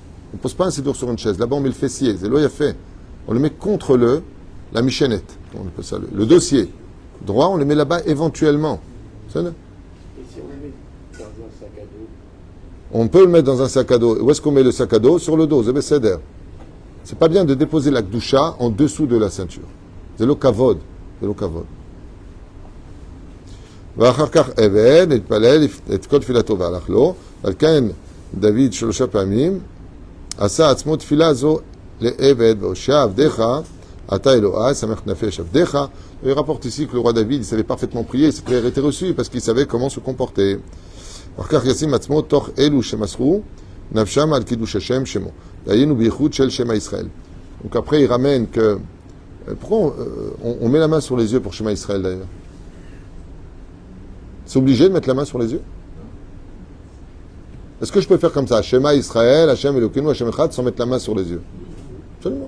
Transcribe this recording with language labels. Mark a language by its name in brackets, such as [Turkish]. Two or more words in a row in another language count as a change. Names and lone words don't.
[French] On ne pose pas un sidour sur une chaise. Là-bas, on met le fessier, c'est l'eau, il a fait. On le met contre la michénette, on appelle ça, le dossier. Droit, on le met là-bas éventuellement. C'est là. Et si on le met dans un sac à dos? On peut le mettre dans un sac à dos. Où est-ce qu'on met le sac à dos? Sur le dos, c'est C'est pas bien de déposer la gdoucha en dessous de la ceinture. [Hebrew] זה לא כבוד, זה לא כבוד. ואחר כך עבד, התפלל את כל תפילתו והלך לו, ועל כן דוד 3 פעמים עשה עצמו תפילה זו לעבד, והושע עבדיך, אתה אלוהי, שמח נפש עבדיך. [French] Il rapporte ici que le roi David, il savait parfaitement prier, ses prières étaient reçues parce qu'il savait comment se comporter. [Hebrew] אחר כך ישים עצמו תוך אלו שמסרו נפשם על קידוש השם שמו. דהיינו בייחוד של שמע ישראל. [French] Donc après, il ramène que pourquoi on met la main sur les yeux pour Shema Israël d'ailleurs? C'est obligé de mettre la main sur les yeux? Est-ce que je peux faire comme ça? [Hebrew] שמע ישראל, השם אלוקינו, השם אחד, [French] sans mettre la main sur les yeux? Absolument.